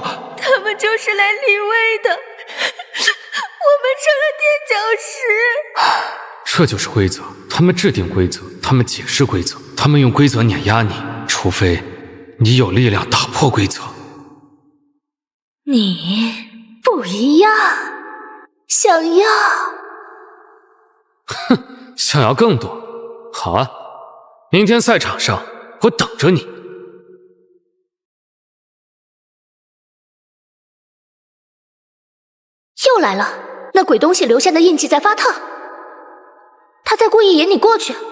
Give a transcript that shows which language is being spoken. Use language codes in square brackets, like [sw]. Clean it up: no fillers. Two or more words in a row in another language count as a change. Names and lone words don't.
[zh] 他們就是來立威的，我們成了墊腳石。這就是規則，他們制定規則，他們解釋規則，他們用規則碾壓你，除非你有力量打破規則。你不一樣， 想要。哼，想要更多。好啊，明天赛场上我等着你。又来了，那鬼东西留下的印记在发烫，他在故意引你过去。